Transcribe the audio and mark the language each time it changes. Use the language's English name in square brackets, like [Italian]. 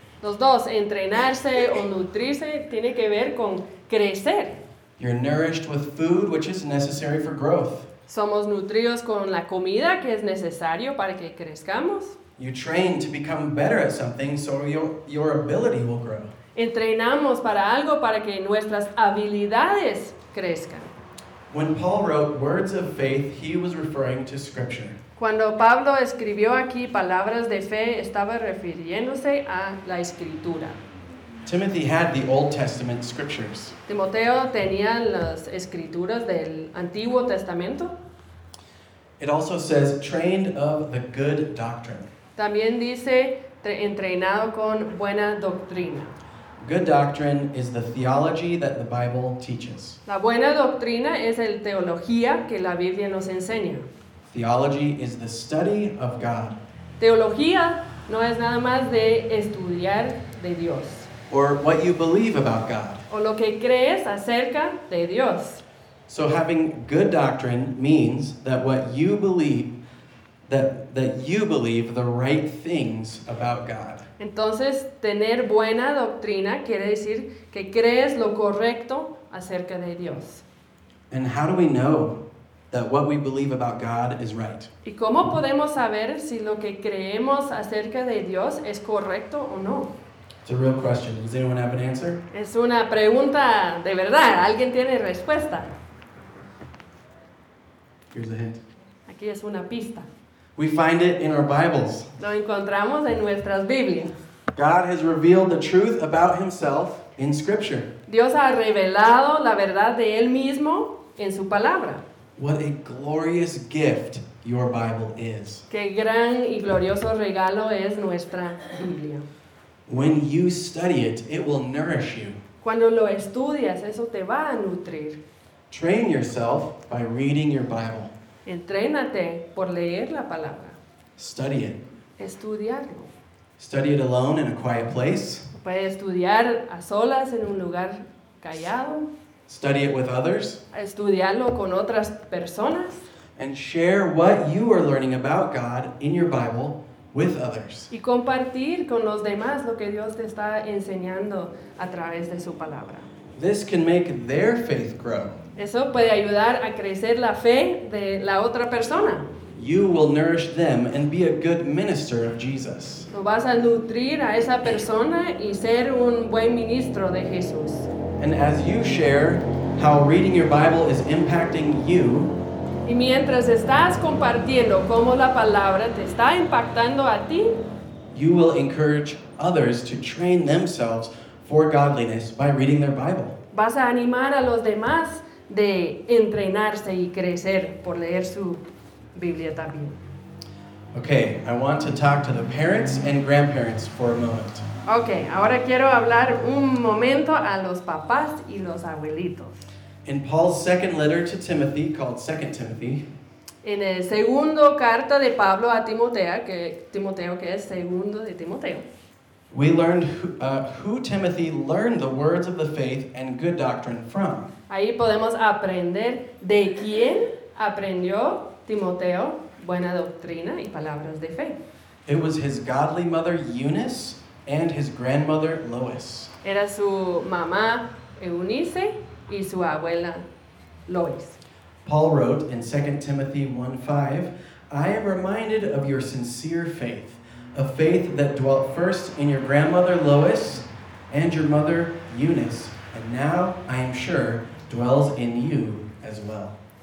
[Spanish] Los dos, entrenarse o nutrirse, tiene que ver con crecer. [English] You're nourished with food, which is necessary for growth. [Spanish] Somos nutridos con la comida que es necesario para que crezcamos. [English] You train to become better at something, so your ability will grow. [Spanish] Entrenamos para algo para que nuestras habilidades crezcan. [English] When Paul wrote words of faith, he was referring to Scripture. [Spanish] Cuando Pablo escribió aquí palabras de fe, estaba refiriéndose a la Escritura. [English] Timothy had the Old Testament scriptures. [Spanish] Timoteo tenía las Escrituras del Antiguo Testamento. [English] It also says trained of the good doctrine. [Spanish] También dice entrenado con buena doctrina. [English] Good doctrine is the theology that the Bible teaches. [Spanish] La buena doctrina es la teología que la Biblia nos enseña. [English] Theology is the study of God. [Spanish] Teología no es nada más de estudiar de Dios. [English] Or what you believe about God. [Spanish] O lo que crees acerca de Dios. [English] So having good doctrine means that what you believe, that you believe the right things about God. [Spanish] Entonces, tener buena doctrina quiere decir que crees lo correcto acerca de Dios. [English] And how do we know that what we believe about God is right? [Spanish] ¿Y cómo podemos saber si lo que creemos acerca de Dios es correcto o no? [English] It's a real question. Does anyone have an answer? [Spanish] Es una pregunta de verdad. ¿Alguien tiene respuesta? [English] Here's a hint. [Spanish] Aquí es una pista. [English] We find it in our Bibles. [Spanish] Lo encontramos en nuestras Biblias. [English] God has revealed the truth about himself in Scripture. [Spanish] Dios ha revelado la verdad de él mismo en su palabra. [English] What a glorious gift your Bible is. [Spanish] Qué gran y glorioso regalo es nuestra Biblia. [English] When you study it, it will nourish you. [Spanish] Cuando lo estudias, eso te va a nutrir. [English] Train yourself by reading your Bible. [Spanish] Entrénate por leer la palabra. [English] Study it. [Spanish] Estudiarlo. [English] Study it alone in a quiet place. [Spanish] Puedes estudiar a solas en un lugar callado. [English] Study it with others. [Spanish] Estudiarlo con otras personas. [English] And share what you are learning about God in your Bible with others. [Spanish] Y compartir con los demás lo que Dios te está enseñando a través de su palabra. [English] This can make their faith grow. [Spanish] Eso puede ayudar a crecer la fe de la otra persona. [English] You will nourish them and be a good minister of Jesus. [Spanish] Lo vas a nutrir a esa persona y ser un buen ministro de Jesús. [English] And as you share how reading your Bible is impacting you, [Spanish] y mientras estás compartiendo cómo la palabra te está impactando a ti, [English] you will encourage others to train themselves for godliness by reading their Bible. [Spanish] Vas a animar a los demás de entrenarse y crecer por leer su Biblia también. [English] Okay, I want to talk to the parents and grandparents for a moment. [Spanish] Okay, ahora quiero hablar un momento a los papás y los abuelitos. [English] In Paul's second letter to Timothy, called 2 Timothy, [Spanish] en el segundo carta de Pablo a Timoteo, que es segundo de Timoteo, [English] we learned who Timothy learned the words of the faith and good doctrine from. [Spanish] Ahí podemos aprender de quién aprendió Timoteo buena doctrina y palabras de fe. [English] It was his godly mother Eunice and his grandmother Lois. [Spanish] Era su mamá Eunice y su abuela Lois. [English] Paul wrote in 2 Timothy 1:5, I am reminded of your sincere faith, a faith that dwelt first in your grandmother Lois and your mother Eunice, and now, I am sure, dwells in you as well.